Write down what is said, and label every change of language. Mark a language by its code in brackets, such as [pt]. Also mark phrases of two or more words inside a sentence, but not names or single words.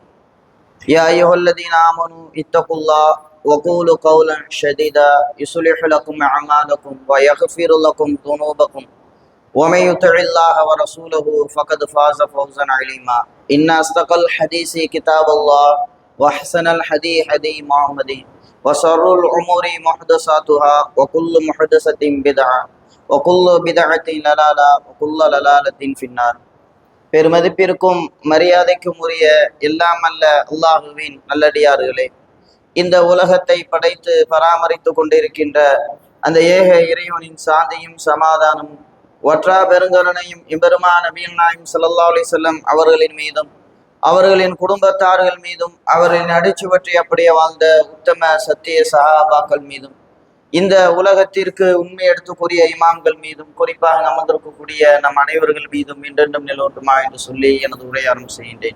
[ar] يا أيها الذين آمنوا اتقوا الله وقولوا قولا شديدا يصلح لكم أعمالكم ويغفر لكم ذنوبكم ومن يطع الله ورسوله فقد فاز فوزا عظيما. إن أصدق الحديث كتاب الله وأحسن الحديث هدي محمد وشر الأمور محدثاتها وكل محدثة بدعة وكل بدعة ضلالة وكل ضلالة في النار. [ta] பெருமதிப்பிற்கும் மரியாதைக்கும் உரிய எல்லாம் அல்ல அல்லாஹுவின் நல்லடியார்களே, இந்த உலகத்தை படைத்து பராமரித்து கொண்டிருக்கின்ற அந்த ஏக இறைவனின் சாந்தியும் சமாதானமும் ஒற்றா பெருங்கருணையும் இம்பெருமான் நபிகள் நாயகம் [ar] صلى الله عليه وسلم [ta] அவர்களின் மீதும் அவர்களின் குடும்பத்தார்கள் மீதும் அவர்களின் அடிச்சுவற்றி அப்படியே வாழ்ந்த உத்தம சத்திய சஹாபாக்கள் மீதும் இந்த உலகத்திற்கு உண்மை எடுத்துக்கூடிய இமாம்கள் மீதும் குறிப்பாக அமர்ந்திருக்கக்கூடிய நம் அனைவர்கள் மீதும் என்றென்றும் நிலவட்டுமா என்று சொல்லி எனது உரையாரம் செய்கின்றேன்.